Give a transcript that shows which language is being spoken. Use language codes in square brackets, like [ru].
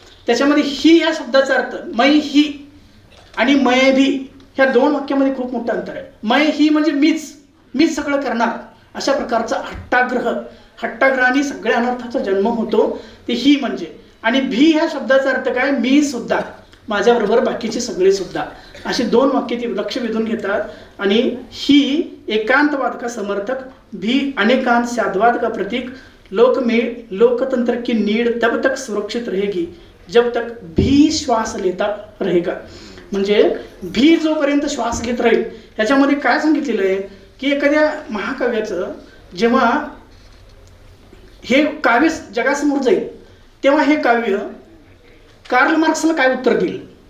[mr] त्याच्यामध्ये ही या शब्दाचा अर्थ मै ही आणि मय भी, ह्या 2 वाक्यामध्ये खूप मोठं अंतर आहे. मय ही म्हणजे मीच सगळं करणार, अशा प्रकारचा हट्टाग्रहाने सगळ्या अनर्थाचा जन्म होतो, ते ही म्हणजे. आणि भी ह्या शब्दाचा अर्थ काय, मी सुद्धा, माझ्याबरोबर बाकीचे सगळे सुद्धा, असे 2 वाक्य ते लक्ष वेधून घेतात. [hi] आणि ही एकांतवाद का समर्थक, भी अनेकांत साधवाद का प्रतीक, लोक में लोकतंत्र की नीड तब तक सुरक्षित रहेगी जब तक भी श्वास लेता रहेगा. [mr] म्हणजे भी जोपर्यंत श्वास घेत राहील. ह्याच्यामध्ये काय सांगितलेलं आहे की एखाद्या महाकाव्याचं जेव्हा हे काव्य जगासमोर जाईल तेव्हा हे काव्य कार्ल मार्क्सला काय उत्तर देईल.